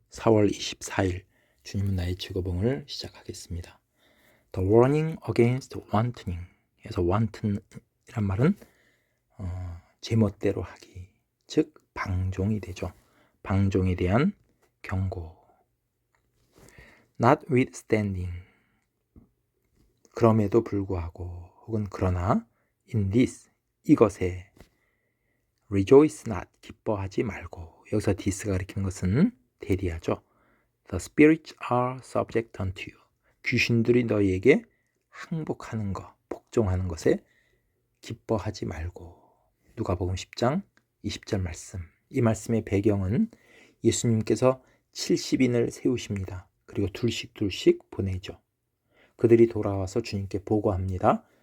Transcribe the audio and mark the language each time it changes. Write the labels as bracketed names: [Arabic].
[Korean] 4월 24일 주님은 나의 즐거움을 시작하겠습니다. [English] The warning against wantoning. [Korean] 그래서 wanton이란 말은 제멋대로 하기, 즉 방종이 되죠. 방종에 대한 경고. Notwithstanding. 그럼에도 불구하고 혹은 그러나 [English] in this [Korean] 이것에 [English] rejoice not [Korean] 기뻐하지 말고. 여기서 this가 가리키는 것은 대리하죠. [English] The spirits are subject unto you. [Korean] 귀신들이 너희에게 항복하는 것, 복종하는 것에 기뻐하지 말고. 누가복음 10장 20절 말씀. 이 말씀의 배경은 예수님께서 70인을 세우십니다. 그리고 둘씩 보내죠. 그들이 돌아와서 주님께 보고합니다.